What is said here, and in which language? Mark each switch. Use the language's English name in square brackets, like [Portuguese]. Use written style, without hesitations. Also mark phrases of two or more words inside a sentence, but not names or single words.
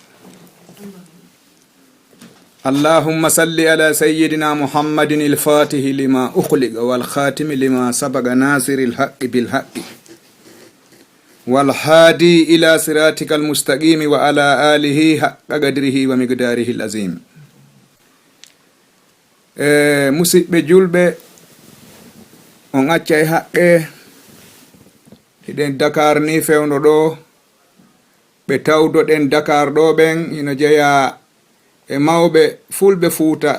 [Arabic] اللهم صل على سيدنا محمد الفاتح لما أخلق والخاتم لما سبق ناصر الحق بالحق والهادي إلى صراطك المستقيم وعلى آله حق قدره ومقداره العظيم. [Fula] musidɓe julɓe on accay haqqe hiɗen Dakar ni fewno ɗo ɓe tawdoɗen Dakar ɗo ɓen ino jeeya e mawɓe fulɓe Fuuta